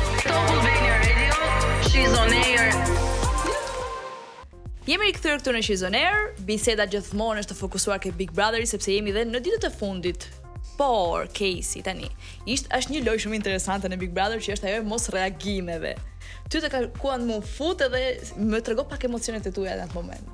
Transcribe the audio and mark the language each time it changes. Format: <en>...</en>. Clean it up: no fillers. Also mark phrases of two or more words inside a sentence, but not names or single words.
<en>Albania Radio, she's on air.</en> <sq>Jemi rikthyer këtu në She's on Air. Biseda gjithmonë është të fokusuar ke Big Brotheri sepse jemi dhe në ditët e fundit. Por Casey tani, është një lojë shumë interesante në Big Brother që është ajo e mos reagimeve. Ty të kërkuan më fut edhe më trego pak emocionet e tuaja në atë moment.</sq>